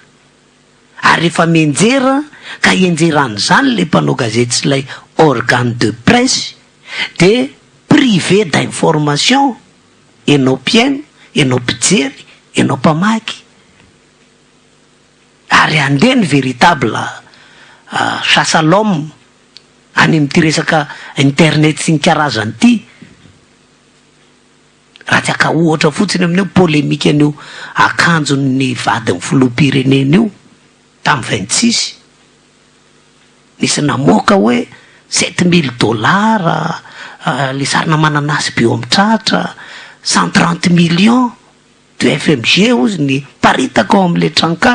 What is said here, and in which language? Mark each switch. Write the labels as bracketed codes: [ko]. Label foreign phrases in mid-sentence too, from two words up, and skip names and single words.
[mg] Ary rehefa mienjera ka enjeran'izany le mpanao gazety sy lay [fr] organe de presse de privé d'information. [mg] Ianao mpiaino, ianao mpijery, ianao mpamaky. Ary andeha ny [fr] véritable chasse à l'homme [mg] any amin'ty resaka internet sy ny karazany ity. Raha tsy aka ohatra fotsiny amin'io polémique an'io akanjon'ny vadin'ny filoham-pirenena io tamin'ny 26 nisy namoaka hoe $7,000 le sarina mananasy be eo amin'ny tratra 130 [fr] millions de [mg] FMG ozy ny paritaka ao amin'le trankala.